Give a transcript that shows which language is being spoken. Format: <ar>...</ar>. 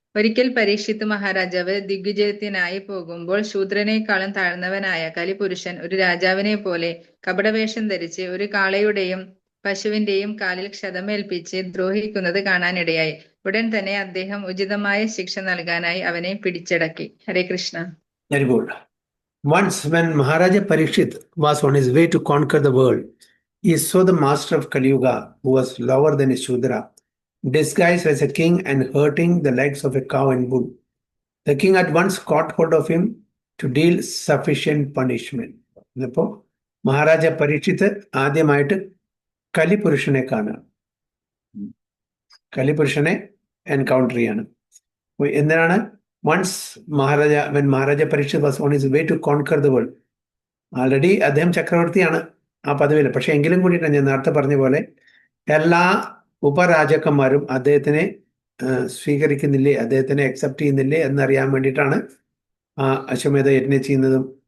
<ml>ഒരിക്കൽ പരീക്ഷിത്ത് മഹാരാജാവ് ദിഗ്വിജയത്തിനായി പോകുമ്പോൾ ശൂദ്രനേക്കാളും താഴ്ന്നവനായ കലിപുരുഷൻ ഒരു രാജാവിനെ പോലെ കപടവേഷം ധരിച്ച് ഒരു കാളയുടെയും പശുവിന്റെയും കാലിൽ ക്ഷതമേൽപ്പിച്ച് ദ്രോഹിക്കുന്നത് കാണാനിടയായി. ഉടൻ തന്നെ അദ്ദേഹം ഉചിതമായ ശിക്ഷ നൽകാനായി അവനെ പിടിച്ചടക്കി. ഹരേ Krishna.</ml> <en>Very good. Once when Maharaja Parikshit was on his way to conquer the world, he saw the master of Kali Yuga, who was lower than a Shudra, disguised as a king and hurting the legs of a cow and bull. The king at once caught hold of him to deal sufficient punishment.</en> <ml>അപ്പോൾ മഹാരാജ പരീക്ഷിത്ത് ആദ്യമായിട്ട് കലിപുരുഷനെ കാണുക, കലിപുരുഷനെ encounter ചെയ്യാണ്. എന്തിനാണ്?</ml> <en>Once Maharaja Parikshit was on his way to conquer the world.</en> <ml>Already അദ്ദേഹം ചക്രവർത്തിയാണ് ആ പദവിയിൽ. പക്ഷെ എങ്കിലും കൂടിയിട്ടാണ് ഞാൻ നേരത്തെ പറഞ്ഞ പോലെ എല്ലാ ഉപരാജാക്കന്മാരും അദ്ദേഹത്തിനെ സ്വീകരിക്കുന്നില്ലേ, അദ്ദേഹത്തിനെ അക്സെപ്റ്റ് ചെയ്യുന്നില്ലേ എന്നറിയാൻ വേണ്ടിയിട്ടാണ് അശ്വമേധ യജ്ഞം ചെയ്യുന്നതും.</ml>